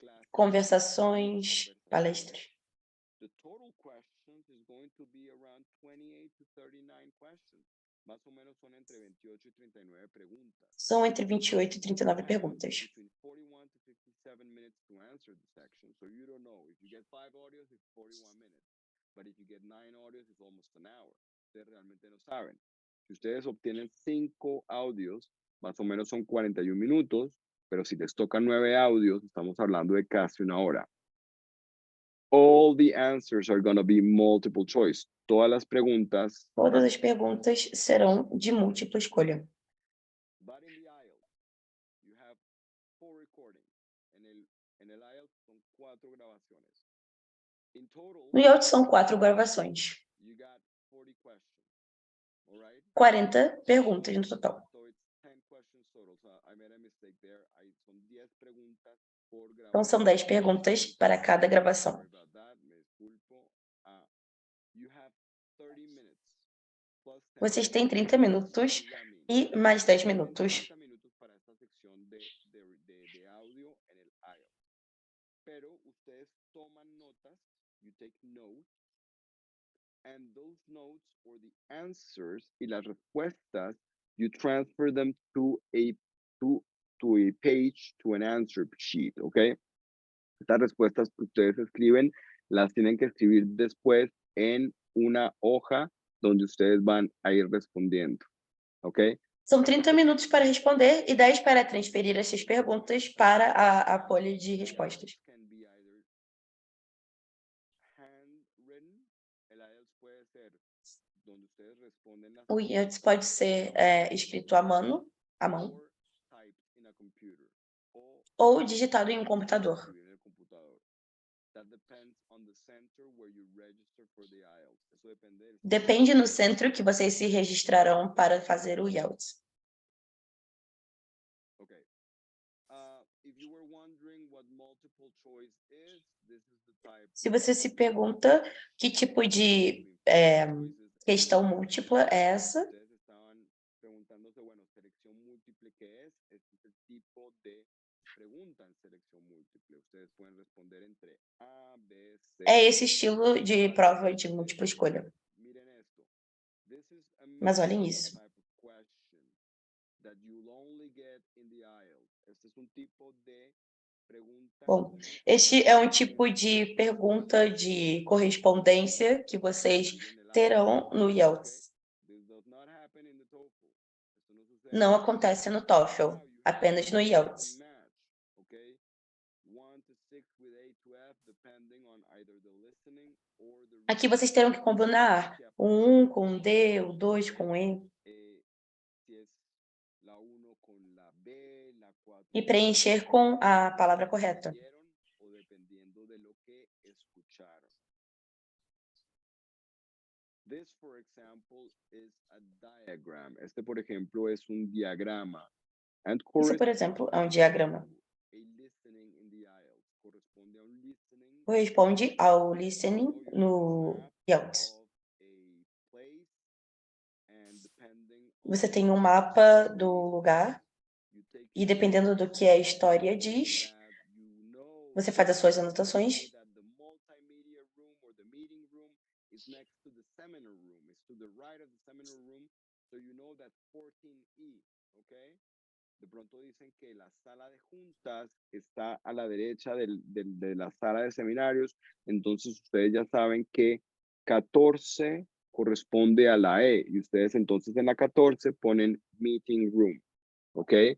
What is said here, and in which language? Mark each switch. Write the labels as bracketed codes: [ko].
[pt] Conversações, palestras. [en] The total questions is going to be around 28 to 39 questions. [es] Más o menos son entre 28 y 39 preguntas. [pt] São entre 28 e 39 perguntas. [en] Between 41 to 57 minutes to answer the section. So you don't know. If you get 5 audios, it's 41 minutes. But if you get 9 audios, it's almost an hour. [es] Ustedes realmente no saben. Si ustedes obtienen 5 audios, más o menos son 41 minutos. Pero si les tocan 9 audios, estamos hablando de casi una hora. [en] All the answers are going to be multiple choice. [pt] Todas as perguntas serão de múltipla escolha. [en] But in the IELTS, you have 4 recordings. [es] En el IELTS son 4 gravaciones. [en] In total, [pt] No IELTS são 4 gravações. [en] you got 40 questions. All right? [pt] 40 perguntas no total. [en] So it's 10 questions total. So I made a mistake there. [es] Son 10 preguntas por gravación. [pt] Então são 10 perguntas para cada gravação. [en] Sorry about that. [es] Me disculpo. [en] You have 30 minutes plus 10 [pt] Vocês têm 30 minutos e mais 10 minutos. [es] 30 minutos para esta sección de audio en el IELTS. Pero ustedes toman notas, [en] you take notes, and those notes or the answers [es] y las respuestas, [en] you transfer them to a page, to an answer sheet, okay? [es] Estas respuestas que ustedes escriben, las tienen que escribir después en una hoja donde ustedes van a ir respondiendo, ¿ok? [pt] São 30 minutos para responder e 10 para transferir essas perguntas para a folha de respostas. [en] Can be either handwritten, [es] el IELTS puede ser donde ustedes responden las [pt] O IELTS pode ser escrito à mão, [en] or typed in a computer, [pt] ou digitado em um computador. [es] escribir en el computador. [en] That depends on the center where you register for the IELTS. [es] Eso depende del [pt] Depende no centro que vocês se registrarão para fazer o IELTS. [en] Okay. If you were wondering what multiple choice is, this is the type. [pt] Se você se pergunta que tipo de questão múltipla é essa, [es] Ustedes estaban preguntándose, bueno, selección múltiple, ¿qué es? Este es el tipo de pregunta en selección múltiple. Ustedes pueden responder entre A, B, C. [pt] é esse estilo de prova de múltipla escolha. [es] Miren esto. [en] This is a [pt] Mas olhem [en] minimum [pt] isso. [en] type of question that you'll only get in the IELTS. [es] Este es un tipo de pregunta. [pt] Bom, este é um tipo de pergunta de correspondência que vocês terão no IELTS. [en] This does not happen in the TOEFL. [es] Esto no sucede. [pt] Não acontece no TOEFL, apenas no IELTS. [en] Match, okay? 1 to 6 with A to F, depending on either the listening or the [pt] Aqui vocês terão que combinar o 1 com o D, o 2 com o E, [es] si es la 1 con la B, la 4 [pt] e preencher com a palavra correta. [es] o dependiendo de lo que escucharon. [en] This, for example, is a diagram. [es] Este, por ejemplo, es un diagrama. [en] And [pt] Isso, por exemplo, é um diagrama. [en] a listening in the IELTS. [es] Corresponde a un listening [pt] Corresponde ao listening no IELTS. [en] of a place, and depending [pt] Você tem um mapa do lugar [en] you take [pt] e dependendo do que a história diz, [en] that you know [pt] você faz as suas anotações. [en] that the multimedia room or the meeting room is next to the seminar room. It's to the right of the seminar room, so you know that 14E, okay? [es] de pronto dicen que la sala de juntas está a la derecha de la sala de seminarios, entonces ustedes ya saben que 14 corresponde a la E y ustedes entonces en la 14 ponen meeting room, ¿ok?